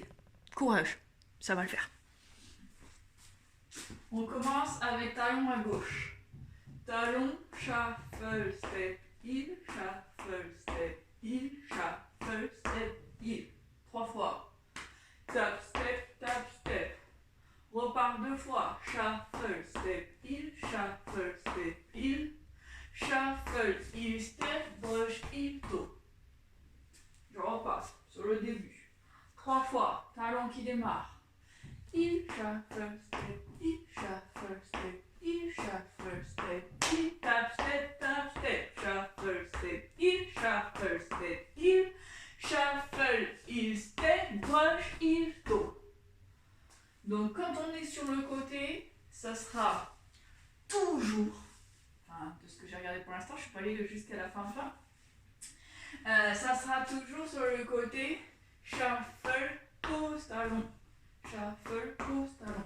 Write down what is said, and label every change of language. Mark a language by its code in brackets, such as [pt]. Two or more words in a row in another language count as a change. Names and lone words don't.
[fr] Courage, ça va le faire. On commence avec talon à gauche. Talon, [en] shuffle, step, heel, shuffle, step, heel, shuffle, step, heel. [fr] 3 fois. [en] Tap, step, tap, step. [fr] Repart 2 fois. [en] Shuffle, step, heel, shuffle, step, heel. Shuffle, heel, step, brush, heel, toe. [fr] Je repasse sur le début. 3 fois. Talon qui démarre. [en] Heel, shuffle, step, heel, shuffle, step, heel, shuffle, step, heel, tap, step, shuffle, step, heel, shuffle, step, heel, shuffle, heel, step, brush, heel, toe. [fr] Donc quand on est sur le côté, ça sera toujours, enfin de ce que j'ai regardé pour l'instant, je ne suis pas allée jusqu'à la fin. Ça sera toujours sur le côté, shuffle, pose, talon. Shuffle, pose, talon.